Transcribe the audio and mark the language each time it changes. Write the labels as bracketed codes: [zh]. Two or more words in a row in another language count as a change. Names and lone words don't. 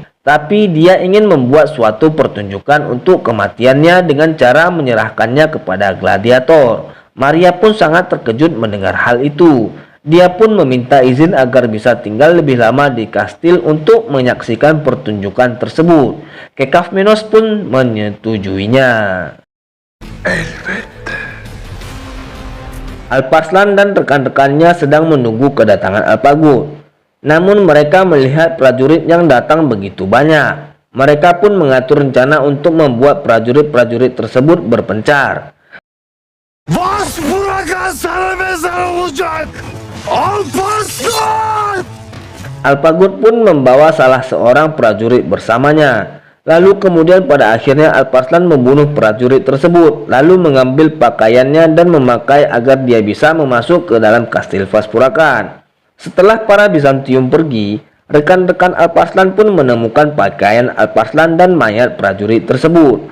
[id] Tapi dia ingin membuat suatu pertunjukan untuk kematiannya dengan cara menyerahkannya kepada gladiator. Maria pun sangat terkejut mendengar hal itu. Dia pun meminta izin agar bisa tinggal lebih lama di kastil untuk menyaksikan pertunjukan tersebut. Kekafmenos pun menyetujuinya. [tr] Elbette. [id] Alparslan dan rekan-rekannya sedang menunggu kedatangan Alpagud. Namun mereka melihat prajurit yang datang begitu banyak. Mereka pun mengatur rencana untuk membuat prajurit-prajurit tersebut berpencar. [tr] Vas bırakan sana mezar olacak. Alparslan! [id] Alpagud pun membawa salah seorang prajurit bersamanya. Lalu kemudian pada akhirnya Alparslan membunuh prajurit tersebut, lalu mengambil pakaiannya dan memakai agar dia bisa memasuk ke dalam kastil Vaspurakan. Setelah para Bizantium pergi, rekan-rekan Alparslan pun menemukan pakaian Alparslan dan mayat prajurit tersebut.